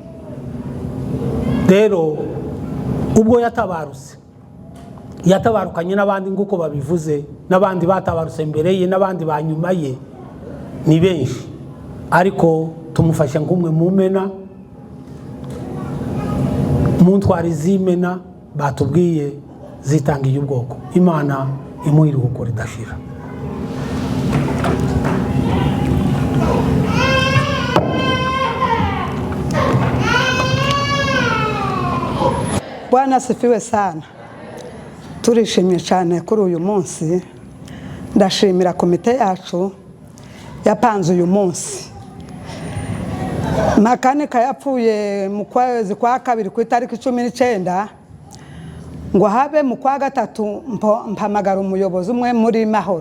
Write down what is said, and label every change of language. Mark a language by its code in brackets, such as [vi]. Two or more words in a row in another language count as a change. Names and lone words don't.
[rw] Rero ubwo yatabarukanye n'abandi nguko babivuze, n'abandi batabarutse mbere ye, n'abandi banyuma ye, ni benshi. Ariko tumufashe nk'umwe mu mena, mu ntwari z'imena batubwiye zitangiye ubwoko. Imana imuha iruhuko ridashira. [sw] Bwana asifiwe sana. [rw] Turishimye cyane kuri uyu munsi. Ndashimira komite yacu yapanze uyu munsi. Makanika yapfuye mu kwezi kwa kabiri ku itariki 19 ngo habe mu kwa gatatu mpamagara umuyobozi umwe muri Mahoro.